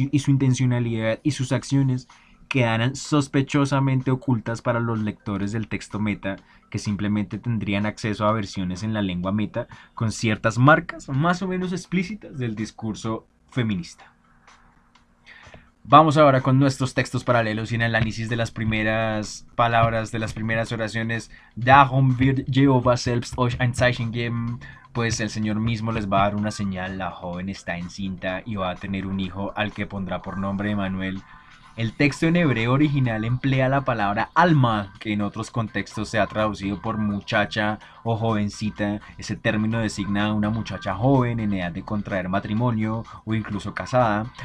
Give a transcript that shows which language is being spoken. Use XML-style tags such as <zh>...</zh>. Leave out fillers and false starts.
<es>intencionalidad y sus acciones quedaran sospechosamente ocultas para los lectores del texto meta, que simplemente tendrían acceso a versiones en la lengua meta con ciertas marcas más o menos explícitas del discurso feminista. Vamos ahora con nuestros textos paralelos y el análisis de las primeras palabras, de las primeras oraciones.</es> <de>Darum wird Jehovah selbst euch ein Zeichen geben.</de> <es>Pues el Señor mismo les va a dar una señal. La joven está encinta y va a tener un hijo al que pondrá por nombre Emanuel. El texto en hebreo original emplea la palabra alma, que en otros contextos se ha traducido por muchacha o jovencita. Ese término designa a una muchacha joven en edad de contraer matrimonio o incluso casada.</es>